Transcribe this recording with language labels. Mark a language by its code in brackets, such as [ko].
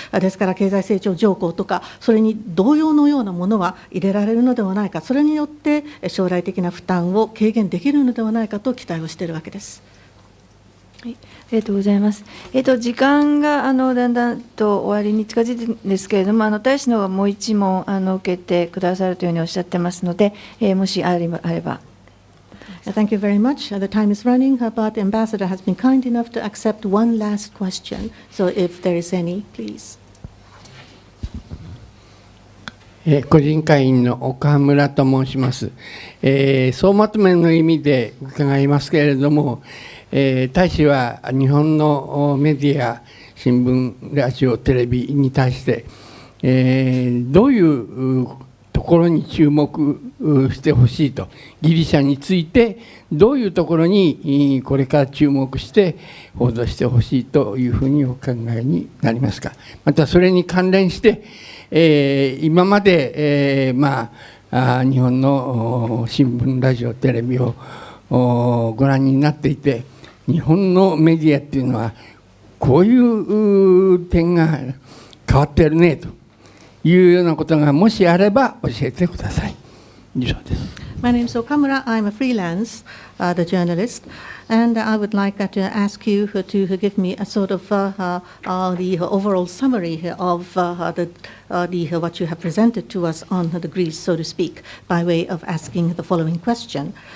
[ja] ですから経済成長条項とかそれに同様のようなものは入れられるのではないか、それによって将来的な負担を軽減できるのではないかと期待をしているわけです。はい、ありがとうございます。時間がだんだんと終わりに近づいているんですけれども、大使の方がもう一問受けてくださるというふうにおっしゃってますので、もしあれば。 [en] Thank you very much. The time is running, but the ambassador has been kind enough to accept one last question. So if there is any, please. [ja] 個人会員の岡村と申します。総まとめの意味で伺いますけれども、大使は日本のメディア、新聞、ラジオ、テレビに対して、どういうところに注目してほしいと、ギリシャについてどういうところにこれから注目して報道してほしいというふうにお考えになりますか。またそれに関連して、今まで、日本の新聞、ラジオ、テレビをご覧になっていて、日本のメディアっていうのはこういう点が変わってるねと、いうようなことがもしあれば教えてください。以上です。 [en] My name is Okamura. I'm a freelance the journalist, and I would like to ask you to give me a sort of the overall summary of what you have presented to us on the Greece, so to speak, by way of asking the following question.